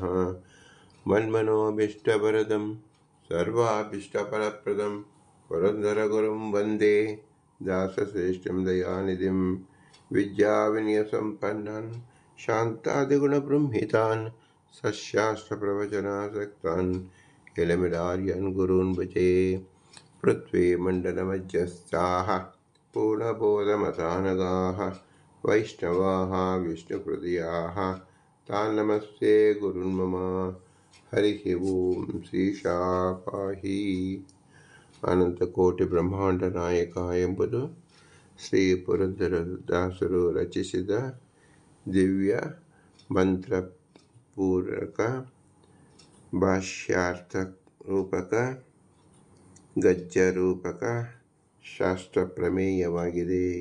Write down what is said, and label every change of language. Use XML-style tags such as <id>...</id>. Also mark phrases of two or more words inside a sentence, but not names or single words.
<sa>मन्मनोभीष्टवरदं सर्वाभीष्टफलप्रदं पुरन्दरगुरुं वन्दे दासश्रेष्ठं दयानिधिं विद्याविनयसम्पन्नान् शान्तादिगुणबृंहितान् सशास्त्रप्रवचनासक्तान् किलमिडार्यान् गुरून् भजे। पृथ्वीमण्डलमध्यस्थाः पूर्णबोधमतानगाः वैष्णवाः विष्णुहृदयाः तान् नमस्ते गुरुन् मम। हरिः ओಂ</sa> <kn>ಶ್ರೀಶಾಪಾಹಿ ಅನಂತಕೋಟಿ ಬ್ರಹ್ಮಾಂಡ ನಾಯಕ ಎಂಬುದು ಶ್ರೀ ಪುರಂದರದಾಸರು ರಚಿಸಿದ ದಿವ್ಯ ಮಂತ್ರಪೂರಕ ಭಾಷ್ಯಾರ್ಥ ರೂಪಕ ಗದ್ಯ ರೂಪಕ ಶಾಸ್ತ್ರ ಪ್ರಮೇಯವಾಗಿದೆ.</kn>